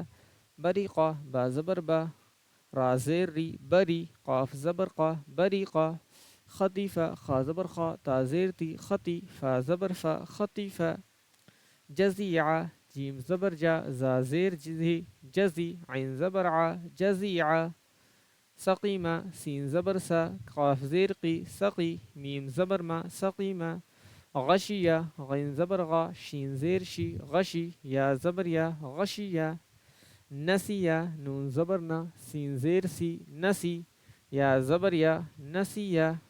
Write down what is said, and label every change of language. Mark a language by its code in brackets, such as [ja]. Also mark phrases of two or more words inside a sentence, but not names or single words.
[ur] بریقہ، با زبر با، را زیر ری، بری، قاف زبر قا، بریقہ. خطیفہ، خا زبر خا، تا زیر تی، خطی، فا زبر فا، خطیفہ. جزیعہ، جیم زبر جا، زا زیر جزی، جزی، عین زبر ع، جزیعہ. سقیمہ، سین زبر سا، قاف زیر قی، سقی، میم زبر ما، سقیمہ. غشیہ، غین زبر غا، شین زیر شی، غشی، یا زبر یا، غشیہ. نسیہ، نون زبر نا، سین زیر سی، نسی، یا زبر یا، نسیہ.